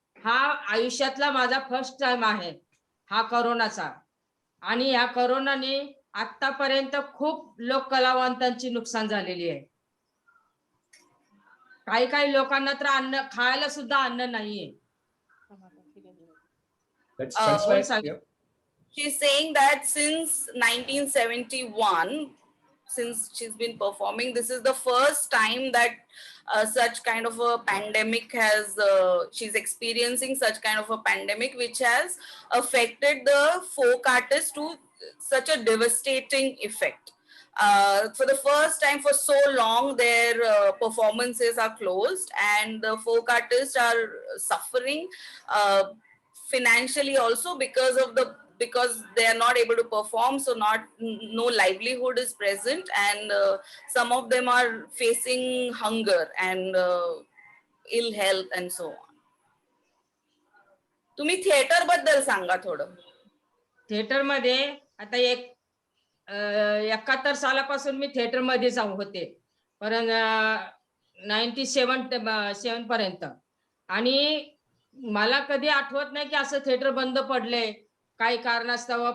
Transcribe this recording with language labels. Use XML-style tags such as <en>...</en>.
<mr>हा आयुष्यातला माझा फर्स्ट टाइम आहे हा कोरोनाचा. आणि या कोरोनाने आतापर्यंत खूप लोक कलावंतांची नुकसान झालेली आहे. काही लोकांना तर अन्न खायला सुद्धा अन्न नाहीये.</mr> <en>Let's translate. Yeah. She's saying that since 1971, since she's been performing, this is the first time that such kind of a pandemic has, she's experiencing such kind of a pandemic which has affected the folk artists to such a devastating effect. For the first time for so long, their performances are closed and the folk artists are suffering financially also because they are not able to perform, so no livelihood is present, and some of them are facing hunger and ill health and so on.</en> <mr>तुम्ही theatre बद्दल सांगा थोडं. Theatre मध्ये आता 71 सालापासून मी theatre मध्ये जाऊ होते, पण 97 पर्यंत. आणि मला कधी आठवत नाही की असं थिएटर बंद पडले काही कारणास्तव.</mr>